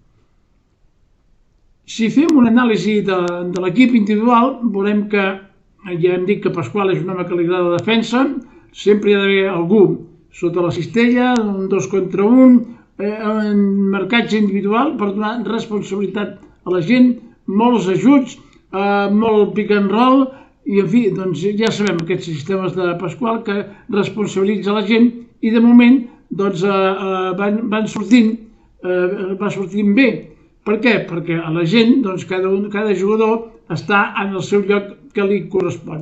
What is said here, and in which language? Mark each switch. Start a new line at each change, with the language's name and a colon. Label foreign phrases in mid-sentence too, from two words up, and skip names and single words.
Catalan: Si fem una anàlisi de l'equip individual, veurem que, ja hem dit que Pasqual és un home que li agrada la defensa, sempre hi ha d'haver algú sota la cistella, un 2 contra 1, en marcatge individual per donar responsabilitat a la gent, molts ajuts, molt
English: pick and roll,
Catalan: i en fi, ja sabem aquests sistemes de Pasqual que responsabilitza la gent i de moment va sortint bé. Per què? Perquè a la gent, doncs, cada jugador està en el seu lloc que li correspon.